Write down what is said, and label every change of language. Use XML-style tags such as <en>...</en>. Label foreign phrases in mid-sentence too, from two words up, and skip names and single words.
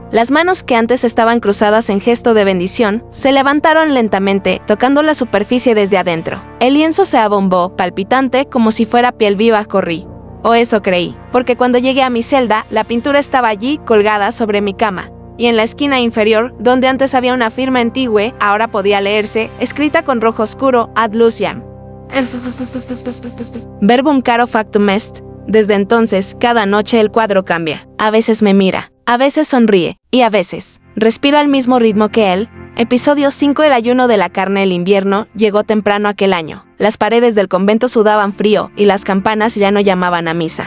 <es>Las manos que antes estaban cruzadas en gesto de bendición se levantaron lentamente, tocando la superficie desde adentro. El lienzo se abombó, palpitante, como si fuera piel viva. Corrí. O eso creí, porque cuando llegué a mi celda, la pintura estaba allí, colgada sobre mi cama. Y en la esquina inferior, donde antes había una firma antigua, ahora podía leerse, escrita con rojo oscuro:</es> <la>«Ad Luciam. Verbum caro factum est».</la> <es>Desde entonces, cada noche el cuadro cambia. A veces me mira, a veces sonríe, y a veces respiro al mismo ritmo que él. Episodio 5. El ayuno de la carne. El invierno llegó temprano aquel año. Las paredes del convento sudaban frío y las campanas ya no llamaban a misa.</es>